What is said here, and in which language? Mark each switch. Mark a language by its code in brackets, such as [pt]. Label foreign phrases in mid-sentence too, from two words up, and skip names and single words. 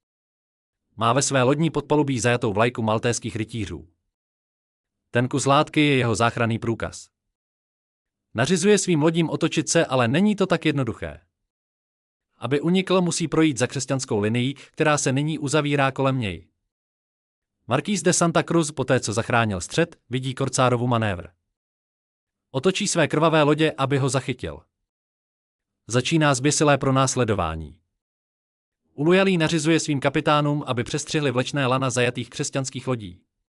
[cs] Má ve své lodní podpalubí zajatou vlajku maltéských rytířů. Ten kus látky je jeho záchranný průkaz. Nařizuje svým lodím otočit se, ale není to tak jednoduché. Aby unikl, musí projít za křesťanskou linií, která se nyní uzavírá kolem něj. Marquis de Santa Cruz, poté co zachránil střed, vidí Korcárovu manévr. Otočí své krvavé lodě, aby ho zachytil. Začíná zběsilé pronásledování. Ulujalý nařizuje svým kapitánům, aby přestřihli vlečné lana zajatých křesťanských lodí.